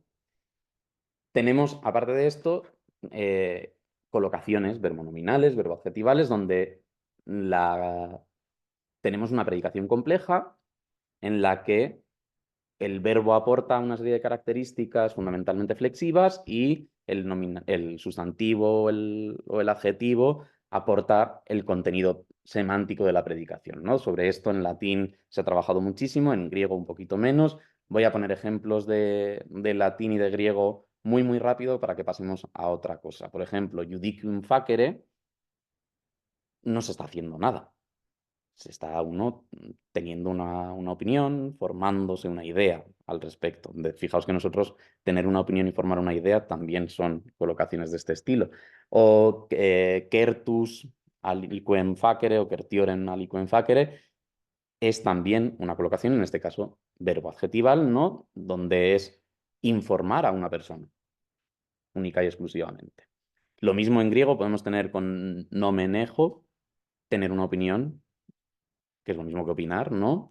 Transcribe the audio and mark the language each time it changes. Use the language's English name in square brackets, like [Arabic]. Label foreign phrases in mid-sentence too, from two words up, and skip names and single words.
[Spanish] Tenemos, aparte de esto, colocaciones verbonominales, verboadjetivales, donde tenemos una predicación compleja en la que el verbo aporta una serie de características fundamentalmente flexivas y el sustantivo o el adjetivo aporta el contenido semántico de la predicación, ¿no? Sobre esto en latín se ha trabajado muchísimo, en griego un poquito menos. Voy a poner ejemplos de latín y de griego muy, muy rápido para que pasemos a otra cosa. Por ejemplo, [Latin] judicium facere [Spanish] no se está haciendo nada. Se está uno teniendo una opinión, formándose una idea al respecto. Fijaos que nosotros tener una opinión y formar una idea también son colocaciones de este estilo. O [Latin] certus aliquem facere [Spanish] o [Latin] certiorem aliquem facere [Spanish] es también una colocación, en este caso verbo adjetival, ¿no? Donde es informar a una persona, única y exclusivamente. Lo mismo en griego podemos tener con nomenejo, tener una opinión, que es lo mismo que opinar, ¿no?